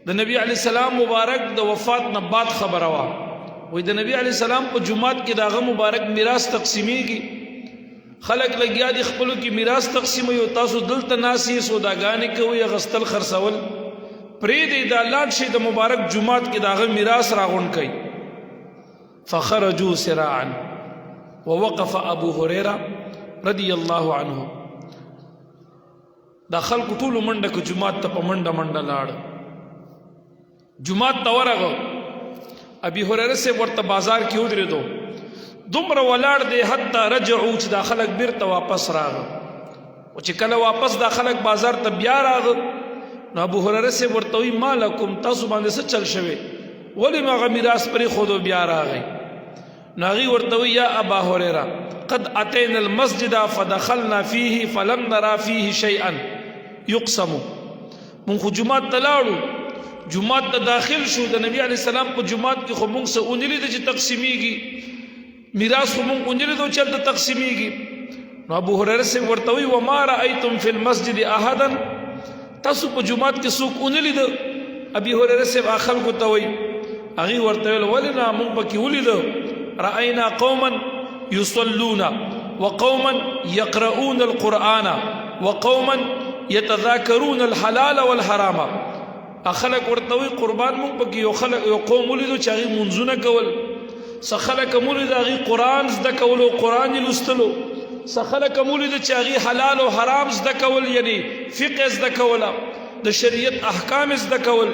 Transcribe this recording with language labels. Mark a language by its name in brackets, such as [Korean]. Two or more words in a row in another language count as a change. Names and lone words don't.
[Pashto] د نبی [Arabic] علیه السلام [Pashto] مبارک د وفات نه بعد خبره وه، وایي د نبی [Arabic] علیه السلام [Pashto] په جمعات کې د هغه مبارک میراث تقسیمیږي، خلک لګیا دي خپلو کې میراث تقسیموي او تاسو دلته ناست یې سوداګانې کوئ، اغوستل خرڅول پرېږدئ، دا لاړ شئ د مبارک جمعات کې د هغه میراث راغونډ کئ. [Arabic] فخرجوا سراعا ووقف ابو هریره رضی الله عنه. [Pashto] دا خلکو ټولو منډه که جمعات ته په منډه منډه لاړ، جمعات ته ورغه. ابي هريره صاحب ورته بازار کې ودرېدو، دومره ولاړ دی [Arabic] حتی رجعو [Pashto] چې دا خلک بیرته واپس راغه. او چې کله واپس دا خلک بازار ته بیا راغه، نو ابو هريره صاحب ورته وایي [Arabic] ما لکم، [Pashto] تاسو باندې څه چل شوی، ولې نو هغه میراث پرېښودو بیا راغی؟ نو هغې ورته وایي [Arabic] یا ابا هريره قد اتينا المسجد فدخلنا فيه فلم نرى فيه شيئا يقسم. [Pashto] مونږ خو جمعات ته لاړو، جمعات ته داخل شو، د نبی [Arabic] علیه السلام [Pashto] په جمعات کې خو مونږ څه ونه لیده چې تقسیمیږي، میراث خو مونږ ونه لیدو چې هلته تقسیمیږي. نو ابو هريره صاحب ورته وایي [Arabic] وما رأیتم فی المسجد احدا، [Pashto] تاسو په جمعات کې څوک ونه لیده؟ ابي هريره صاحب خلکو ته وایي، هغې ورته ویل ولې نه، مونږ پکې ولیده [Arabic] رأینا قوما يصلون وقوما يقرؤون القرآن وقوما يتذاكرون الحلال والحرام. [Pashto] خلک ورته وایي قربان مونږ پکې یو قوم ولیدو چې هغې منځونه کول، څه خلک هم ولیده هغې قرآن زده کول او قرآن یې لوستلو، څه خلک هم ولیده چې هغې حلال او حرام زده کول، یعنی فقه زده کوله، د شریعت احکام زده کول.